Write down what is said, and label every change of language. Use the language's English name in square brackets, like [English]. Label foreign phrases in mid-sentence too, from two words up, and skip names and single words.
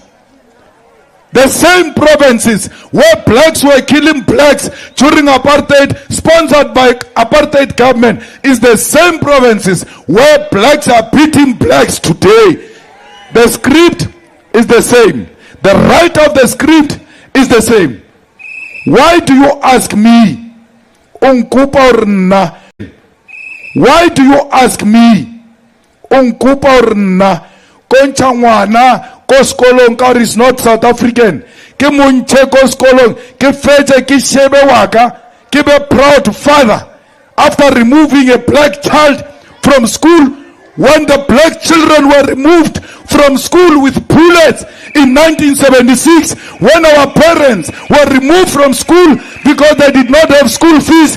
[English] The same provinces where blacks were killing blacks during apartheid, sponsored by apartheid government, is the same provinces where blacks are beating blacks today. The script is the same. The writer of the script is the same. Why do you ask me? Why do you ask me? [Southern Sotho] Koncha ngwana ko skolong ka [English] is not South African. [Southern Sotho] Ke monche ko skolong ke fetse ke shebe waka ke be [English] proud father after removing a black child from school when the black children were removed from school with bullets in 1976, when our parents were removed from school because they did not have school fees.